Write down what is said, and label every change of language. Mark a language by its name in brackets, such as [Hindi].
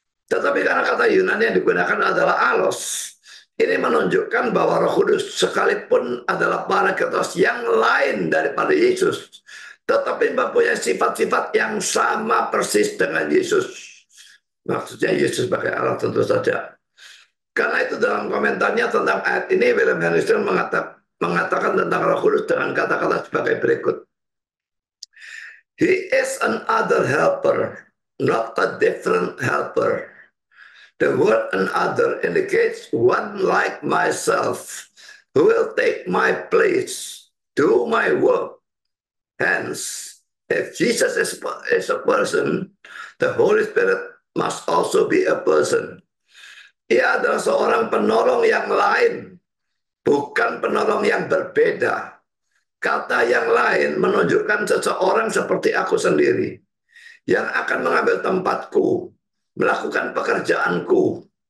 [Indonesian] Tetapi karena kata Yunani yang digunakan adalah alos, ini menunjukkan bahwa Roh Kudus sekalipun adalah Parakletos yang lain daripada Yesus, tetapi mempunyai sifat-sifat yang sama persis dengan Yesus. Maksudnya Yesus sebagai Allah tentu saja. Karena itu dalam komentarnya tentang ayat ini, William Harrison mengatakan tentang Roh Kudus dengan kata-kata sebagai berikut. [English] He is another helper, not a different helper. The word another indicates one like myself, who will take my place, do my work. Hence, if Jesus is a person, the Holy Spirit must also be a person. [Indonesian] Ia adalah seorang penolong yang lain, bukan penolong yang berbeda. Kata yang lain menunjukkan seseorang seperti aku sendiri, yang akan mengambil tempatku, melakukan pekerjaanku.